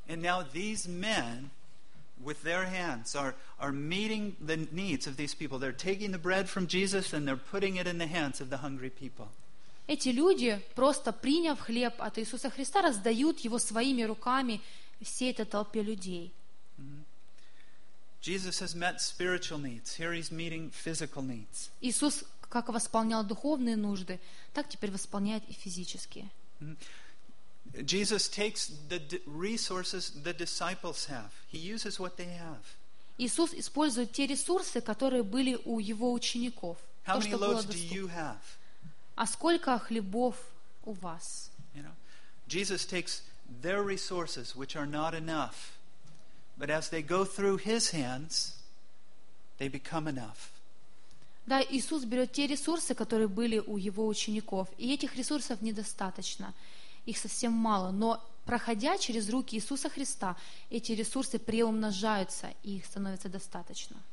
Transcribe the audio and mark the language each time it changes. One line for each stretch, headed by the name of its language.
English: And now these men with their hands are meeting the needs of these people. They're taking the bread from Jesus and they're putting it in the hands of the hungry people.
Russian: Эти люди, просто приняв хлеб от Иисуса Христа, раздают его своими руками всей этой толпе людей.
English: Jesus has met spiritual needs. Here he's meeting physical needs.
Russian: Иисус как восполнял духовные нужды, так теперь восполняет и физические.
English: Jesus takes the resources the disciples have. He uses what they have.
Russian: Иисус использует те ресурсы, которые были у его учеников.
English: How many loaves do you have?
Russian: А сколько хлебов у вас?
English: You know, Jesus takes their resources, which are not enough, but as they go through his hands, they become enough.
Russian: Да, Иисус берет те ресурсы, которые были у его учеников, и этих ресурсов недостаточно, их совсем мало, но проходя через руки Иисуса Христа, эти ресурсы приумножаются, и их становится достаточно.